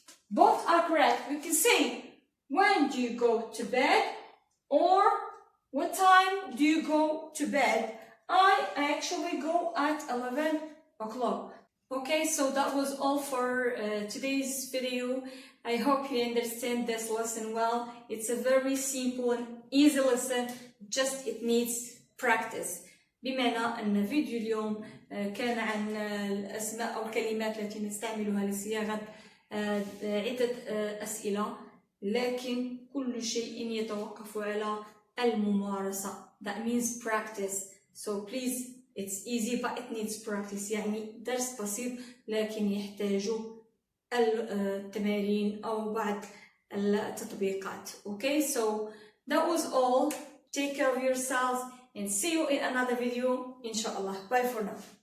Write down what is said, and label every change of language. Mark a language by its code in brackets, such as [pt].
[en] Both are correct. We can say when do you go to bed or what time do you go to bed. I actually go at 11 o'clock. Okay, so that was all for today's video. I hope you understand this lesson well. It's a very simple and easy lesson, just it needs practice. [ar] بمعنى أن فيديو اليوم كان عن الأسماء أو الكلمات التي نستعملها لصياغة عدة أسئلة، لكن كل شيء يتوقف على الممارسة. [en] That means practice. So please, it's easy but it needs practice. [ar] يعني درس بسيط لكن يحتاج التمارين أو بعض التطبيقات. [en] Okay, so that was all. Take care of yourselves and see you in another video, inshallah. Bye for now.